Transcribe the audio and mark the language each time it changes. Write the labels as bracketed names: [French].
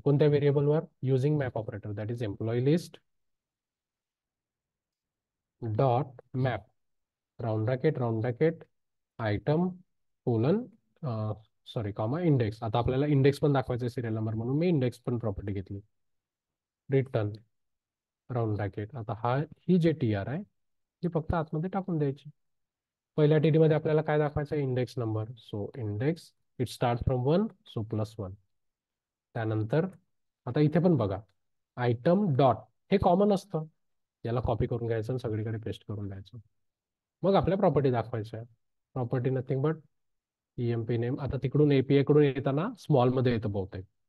[Marathi] कोणत्या व्हेरिएबलवर? [English] Using map operator, that is employee list dot map round bracket item colon sorry comma index. [Marathi] आता आपल्याला index पण दाखवायचं आहे सिरियल नंबर म्हणून मी इंडेक्स पण प्रॉपर्टी घेतली. Return round bracket. आता ही जे TR आहे ती फक्त आतमध्ये टाकून द्यायची. पहिल्या TD मध्ये आपल्याला काय दाखवायचं आहे? Index number. [English] So index it start from 1, so +1. [Marathi] त्यानंतर आता इथे पण बघा आयटम डॉट, हे कॉमन असतं याला कॉपी करून घ्यायचं आणि सगळीकडे पेस्ट करून द्यायचं. मग आपल्या प्रॉपर्टी दाखवायच्या आहे. Property nothing but EMP name. आता तिकडून API कडून येताना स्मॉलमध्ये येतं बहुतेक.